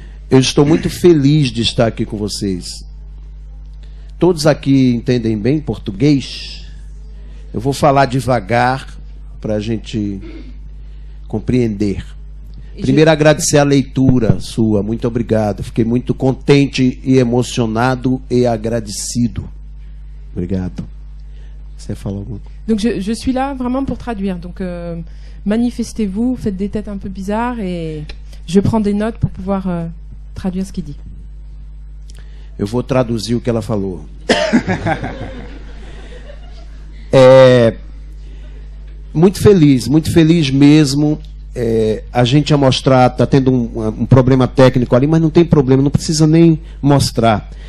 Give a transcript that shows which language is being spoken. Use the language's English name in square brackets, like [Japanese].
[Portuguese] Eu estou muito feliz de estar aqui com vocês. Todos aqui entendem bem português? Eu vou falar devagar para a gente compreender. Primeiro, agradecer a leitura sua. Muito obrigado. Fiquei muito contente e emocionado e agradecido. Obrigado. Você fala alguma coisa? [French] Donc je suis là vraiment pour traduire. Donc manifestez-vous, faites des têtes un peu bizarres et je prends des notes pour pouvoir traduire ce qu'il dit. [Portuguese] Eu vou traduzir o que ela falou. Muito feliz mesmo. A gente ia mostrar, está tendo um problema técnico ali, mas não tem problema, não precisa nem mostrar.